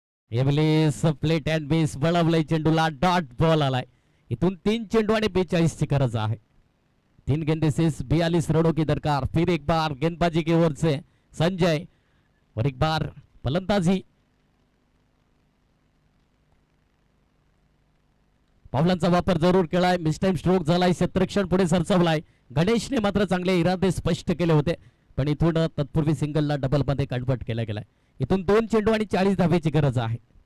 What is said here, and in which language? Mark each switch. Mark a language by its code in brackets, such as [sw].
[mr] एवलेस plate and base वळवलंय चेंडूला. Dot ball आलाय. इथून 3 चेंडू आणि 42 ची गरज आहे. [hi] 3 गेंदे से 42 रनों की दरकार. फिर एक बार गेंदबाजी की ओर से संजय और एक बार फलंदाजी. [mr] पावलांचा वापर जरूर केलाय. मिसटाइम स्ट्रोक झालाय. क्षेत्ररक्षण पुढे सरसवलाय. गणेशने मात्र चांगले इरादे स्पष्ट केले होते पण इथून तत्पूर्वी सिंगलला डबल मध्ये कन्वर्ट केला गेलाय. इथून 2 चेंडू आणि 40 धावेची गरज आहे.